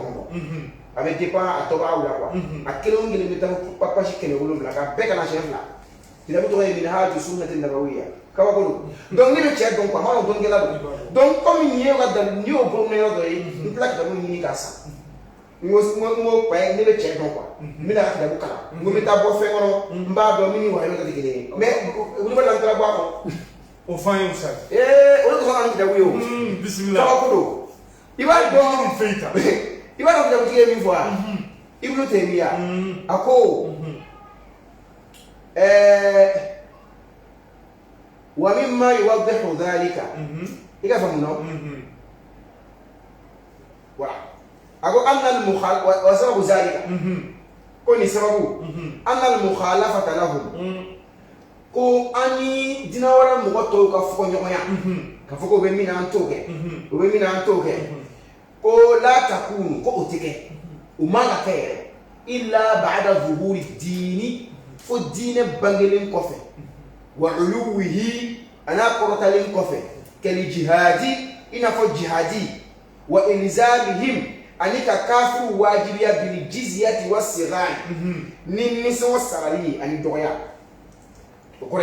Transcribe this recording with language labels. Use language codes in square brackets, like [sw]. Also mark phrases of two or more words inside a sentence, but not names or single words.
[bm] a bɛ dépend a tɔgɔyaw la quoi a kelen o kelen bɛ taa fɔ page 700 k'a bɛɛ kalan siɲɛ 2 kitabu tɔgɔ ye Minhaju Sunnati Nabawiyya kabako don donc ne bɛ cɛ dɔn quoi n b'a dɔn dɔnnikɛla don [fr] donc comme [bm] nin ye y'o bolo yɔrɔ dɔ ye n tila kitabu ɲini k'a san n ko ne bɛ cɛ dɔn quoi n bɛna ka kitabu kalan n ko n bɛ taa bɔ fɛn kɔnɔ n b'a dɔn min ni wahabiya tɛ kelen ye mais olu bɛ na n taara bɔ a kɔnɔ o fan ye sa o de kosɔn an kitabu ye o bisimila kabako don i b'a dɔn kitabutigi ye min fɔ a Ibn Taymiya a ko [ar] وَمِمَّا يُوَضِّحُ ذَلِكَ [bm] i ka faamu nɔ voilà a ko [ar] وسبب ذلك [bm] ko nin sababu [ar] أن المخالفة لهم [bm] ko an ni diinɛ wɛrɛ mɔgɔ tɔw ka fɔɲɔgɔnya ka fɔ ko u bɛ min na an t'o kɛ u bɛ min na an t'o kɛ ko [ar] لا تكون [bm] ko o tɛ kɛ u man ka kɛ yɛrɛ [ar] إلا بعد ظهور الدين [bm] fo diinɛ bangelen kɔfɛ [ar] وعلوه [bm] a n'a kɔrɔtalen kɔfɛ kɛli jihadi i n'a fɔ jihadi [ar] وإلزامهم [bm] ani ka kafiru wajibiya [ar] بالجزية والصغار [bm] ni nisɔngɔ sarali ani dɔgɔya o kɔrɔ